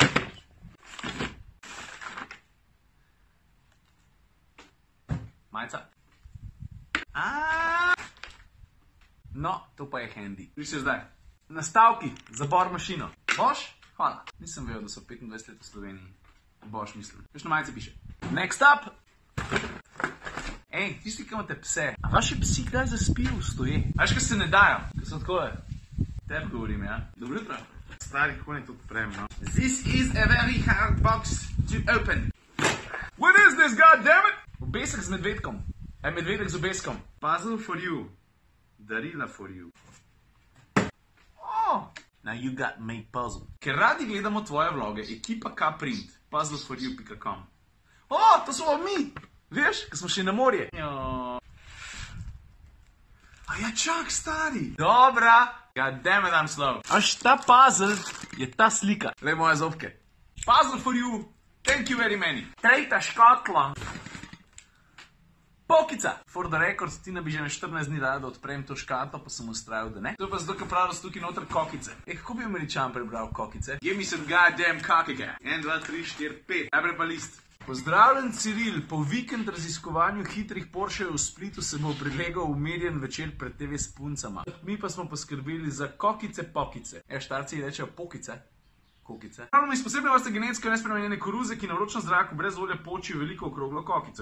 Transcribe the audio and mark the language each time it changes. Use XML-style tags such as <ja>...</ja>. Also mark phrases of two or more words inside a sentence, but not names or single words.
<sl>Majca? No, to pa je handy. Viš se zdaj. Nastavki za bor mašino. Boš? Hvala. Nisem vedel, da so 25 let v Sloveniji. Boš, mislim. Viš na majici piše.</sl> <en>Next up!</en> <sl>Ej, tisti, ki imate pse. A vaši psi kdaj zaspijo v stoje? A veš, kaj se ne dajo? Kaj so takole? Tebi govorim, ja? Dobro jutro. Stari, kako ne to odprem, no?</sl> <en>This is a very hard box to open. What is this, goddammit?</en> <sl>Obesek z medvedkom. Medvedek z obeskom.</sl> <en>Puzzle for you. Darila for you. Oh, now you got me puzzle.</en> <sl>Ker radi gledamo tvoje vloge, ekipa K-print, puzzleforyou.com. Oh, to smo mi! Veš, ko smo šli na morje. A ja, čak, stari. Dobra.</sl> <en>Goddammit, I'm slow.</en> <sl>Až ta puzzle je ta slika. Le moje zobke.</sl> <en>Puzzle for you. Thank you very many.</en> <sl>Tretja škatla. Pokica!</sl> <en>For the record,</en> <sl>Tina bi že na 14 dni rada odprem to škatlo, pa sem ustrajal, da ne. To pa zato, ker pravijo so tukaj noter kokice. Kako bi Američan prebral kokice?</sl> <en>Give me some goddamn kokike.</en> <sl>1, 2, 3, 4, 5. Najprej pa list. Pozdravljen, Ciril. Po vikend raziskovanju hitrih Porschejev v Splitu se bo prilegal umirjen večer pred TV s puncama. Mi pa smo poskrbeli za kokice pokice. Štarci rečejo pokice. Kokice. Pravno iz posebne vrste genetsko nespremenjene koruze, ki na vročem zraku brez olja počijo veliko okroglo kokico.</sl>